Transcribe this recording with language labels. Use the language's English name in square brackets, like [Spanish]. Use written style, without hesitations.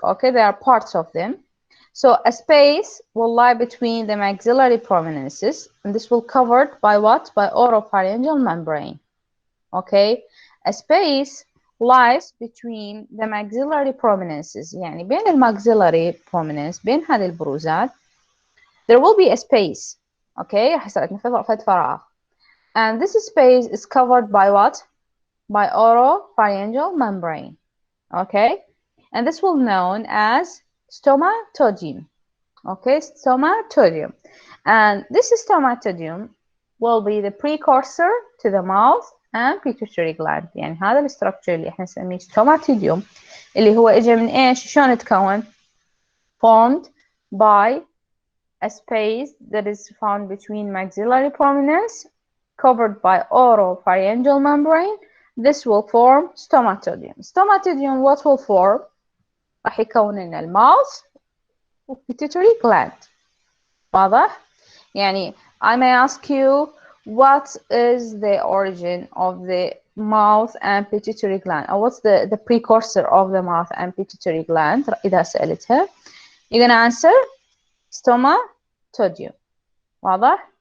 [English] Okay, they are parts of them. So a space will lie between the maxillary prominences, and this will covered by what? By oropharyngeal membrane. Okay, a space lies between the maxillary prominences. [Arabic] يعني بين الماكسيلاري prominence بين هذه البروزات [English] there will be a space. [Arabic] Okay, حصلت فد فراغ. [English] And this space is covered by what? By oropharyngeal membrane. Okay, and this will be known as stomatodium. Okay, stomatodium. And this stomatodium will be the precursor to the mouth and pituitary gland. [Arabic] يعني هذا الستراكشر اللي احنا نسميه stomatodium اللي هو اجى من ايش؟ شلون يتكون؟ [English] Formed by a space that is found between maxillary prominence covered by oropharyngeal membrane. This will form stomatodium. Stomatodium what will form? [Arabic] راح يكون لنا الماوث pituitary gland. [English] واضح؟ يعني I may ask you what is the origin of the mouth and pituitary gland, or what's the precursor of the mouth and pituitary gland [Arabic] إذا سألتها. [English] You're gonna answer stomatodium. واضح?